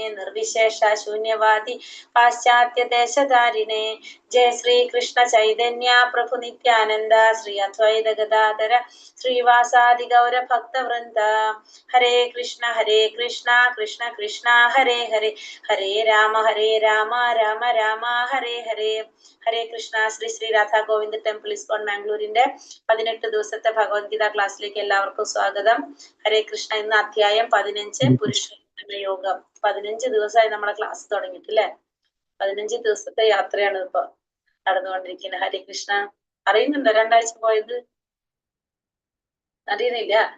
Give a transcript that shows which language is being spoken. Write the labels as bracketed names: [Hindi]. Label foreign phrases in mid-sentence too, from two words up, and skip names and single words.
[Sanskrit] निर्विशेष शून्यवादि पाश्चात्य देशदारिणे जय श्री कृष्ण चैतन्य प्रभु नित्यानन्द श्री अद्वैत गदाधर श्री वासादि गौर भक्त वृन्द हरे कृष्ण कृष्ण कृष्ण हरे हरे हरे राम राम राम हरे हरे हरे कृष्ण Sri Sri Radha Govind Temple ISKCON Mangalore-ന്റെ [Malayalam] 18 ദിവസത്തെ ഭഗവത്ഗീത ക്ലാസ്സിലേക്ക് എല്ലാവർക്കും സ്വാഗതം. [Sanskrit] हरे कृष्ण. [Malayalam] ഇന്ന് അധ്യായം 15 പുരുഷോത്തമ യോഗം. 15 ദിവസമായി നമ്മളെ ക്ലാസ് തുടങ്ങിയിട്ട് അല്ലേ? 15 ദിവസത്തെ യാത്രയാണ് ഇപ്പൊ നടന്നുകൊണ്ടിരിക്കുന്നത്. [Sanskrit] हरे कृष्ण. [Malayalam] അറിയുന്നുണ്ടോ 2 ആഴ്ച പോയത്? അറിയുന്നില്ല?